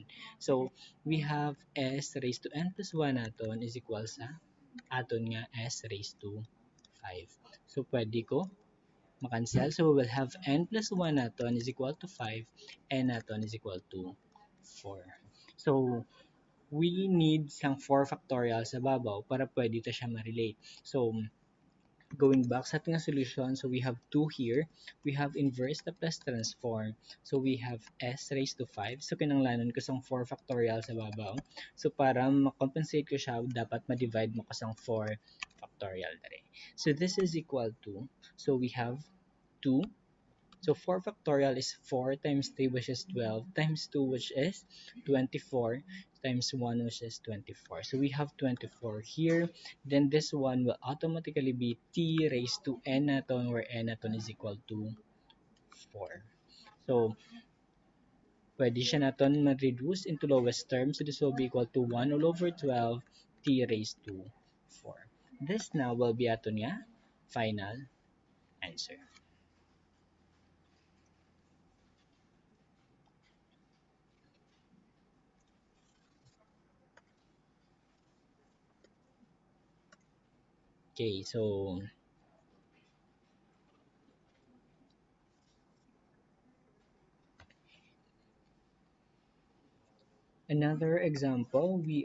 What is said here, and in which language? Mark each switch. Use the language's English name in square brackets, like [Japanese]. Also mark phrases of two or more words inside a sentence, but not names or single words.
[English] So, we have s raised to n plus 1 naton is equal [Hiligaynon] sa aton nga [English] s raised to 5. So, [Hiligaynon] pwede ko makancel. [English] So, we will have n plus 1 naton is equal to 5, n naton is equal to 4. So, we need [Hiligaynon] sang 4 factorial sa babaw para pwede ito siya ma-relate. [English] So, going back [Filipino] sa ating [English] solution, so we have 2 here. We have inverse Laplace transform. So, we have s raised to 5. So, [Hiligaynon] kinanglanon ko sang 4 factorial sa babaw. So, para ma-compensate ko siya, dapat ma-divide mo ko sang 4 factorial dere. [English] So, this is equal to, so we have 2. So 4 factorial is 4 times 3, which is 12, times 2, which is 24, times 1, which is 24. So we have 24 here. Then this one will automatically be t raised to n naton, where n naton is equal to 4. [Hiligaynon] So pwede siya naton ma-reduce [English] into lowest term. So this will be equal to 1 all over 12 t raised to 4. This now will be [Hiligaynon] aton nga [English] final answer. Okay, so another example, we